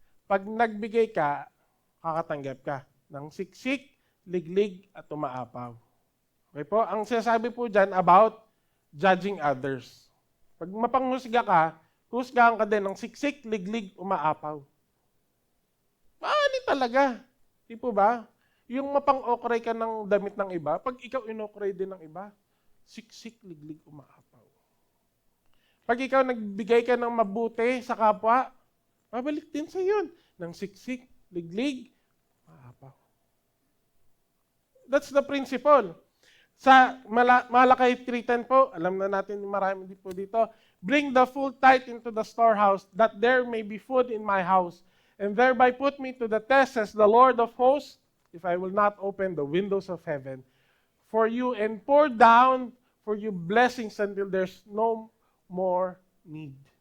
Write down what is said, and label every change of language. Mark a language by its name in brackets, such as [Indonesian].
[Filipino] Pag nagbigay ka, kakatanggap ka ng siksik, liglig, at umaapaw. Okay po? Ang sinasabi po dyan about judging others. Pag mapanghusga ka, husgahan ka din ng siksik, liglig, umaapaw. Maani talaga. Di po ba? Yung mapang-okray ka ng damit ng iba, pag ikaw inokray din ng iba, siksik, liglig, umaapaw. Pag ikaw nagbigay ka ng mabuti sa kapwa, mabalik din sa yun ng siksik, liglig, umaapaw. [English] That's the principle. [Filipino] Sa Malakay 3:10 po, alam na natin marami din po dito, [English] bring the full tithe into the storehouse, that there may be food in my house, and thereby put me to the test, says the Lord of hosts, if I will not open the windows of heaven for you and pour down for you blessings until there's no more need.